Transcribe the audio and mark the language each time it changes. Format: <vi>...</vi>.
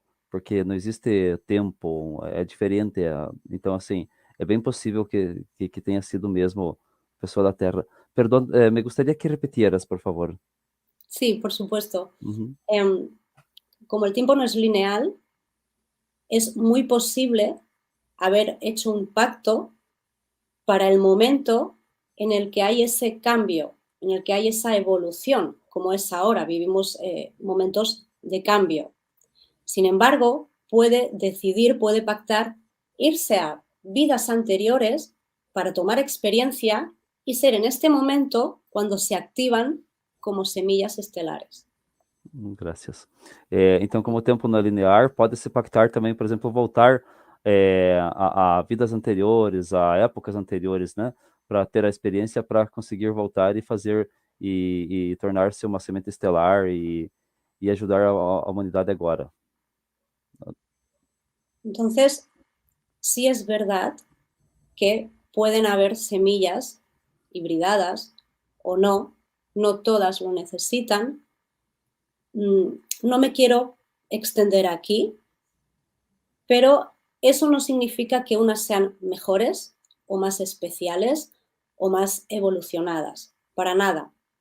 <pt>Porque não existe tempo, é diferente. Então, assim, é bem possível que tenha sido mesmo pessoa da Terra. Perdão, me gostaria que repetieras, por favor.</pt> <es>Sí, por supuesto. Uhum. Como el tiempo no es lineal, es muy posible haber hecho un pacto para el momento en el que hay ese cambio, en el que hay esa evolución, como es ahora, vivimos momentos de cambio. Sin embargo, puede decidir, puede pactar irse a vidas anteriores para tomar experiencia y ser en este momento cuando se activan como semillas estelares.</es> <pt>Graças. Então, como o tempo não é linear, pode-se pactar também, por exemplo, voltar a vidas anteriores, a épocas anteriores, né? Para ter a experiência, para conseguir voltar e fazer e tornar-se uma semente estelar e ajudar a humanidade agora.</pt> <es>Entonces, sí es verdad que pueden haber semillas hibridadas o no, no todas lo necesitan. No me quiero extender aquí, pero eso no significa que unas sean mejores o más especiales o más evolucionadas, para nada.</es>